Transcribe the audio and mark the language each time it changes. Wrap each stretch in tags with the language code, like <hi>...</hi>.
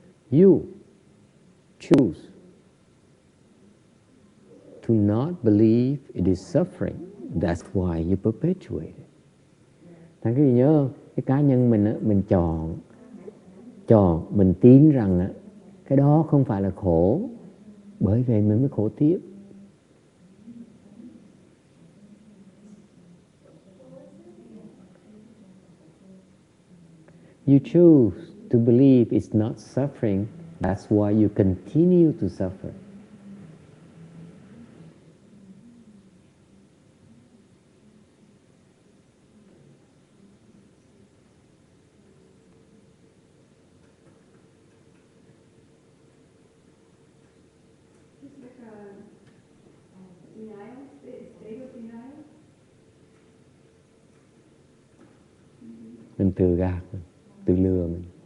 <en>You choose to not believe it is suffering. That's why you perpetuate it.</en> <vi>Thằng quý vị nhớ không? Cái cá nhân mình chọn, mình tin rằng cái đó không phải là khổ, bởi vậy mình mới khổ tiếp.</vi> <en>You choose to believe it's not suffering. That's why you continue to suffer. It's like a denial, state of denial.</en> <vi>Mình tự gạt mình, tự lừa mình.</vi>